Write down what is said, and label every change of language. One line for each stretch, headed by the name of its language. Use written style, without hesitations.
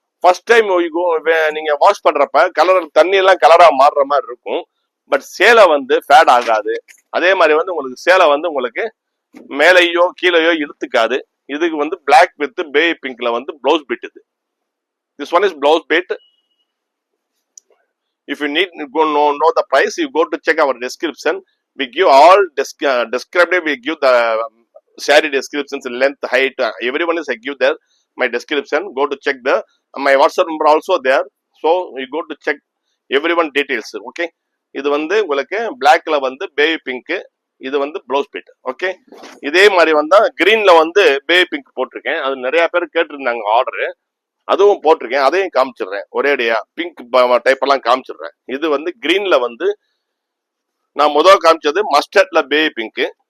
Tamil: First time நீங்க wash பண்றப்ப தண்ணி எல்லாம் கலரா மாறுற மாதிரி இருக்கும். பட் சேலை வந்து ஃபேட் ஆகாது. அதே மாதிரி வந்து உங்களுக்கு சேலை வந்து உங்களுக்கு மேலையோ கீழையோ இழுத்துக்காது. இதுக்கு வந்து பிளாக் வித் பேபி பிங்க்ல வந்து blouse bit.
English: This one is blouse bit. If you need to know the price, you go to check our description. We give all descriptive. We give the saree descriptions, length, height. Everyone is I give there my description. Go to check the my WhatsApp number also there. So you go to check everyone details. Okay.
Tamil: இது வந்து உங்களுக்கு பிளாக்ல வந்து baby pink. இது வந்து blouse bit. Okay. இதே மாதிரி வந்தா கிரீன்ல வந்து பேபி பிங்க் போட்டிருக்கேன். அது நிறைய பேர் கேட்டிருந்தாங்க ஆர்டரு. அதுவும் போட்டிருக்கேன். அதையும் காமிச்சிடுறேன் ஒரேடியா. பிங்க் டைப் எல்லாம் காமிச்சிடுறேன். இது வந்து கிரீன்ல வந்து நான் முதல் காமிச்சது மஸ்டர்ட்ல பேபி பிங்க்.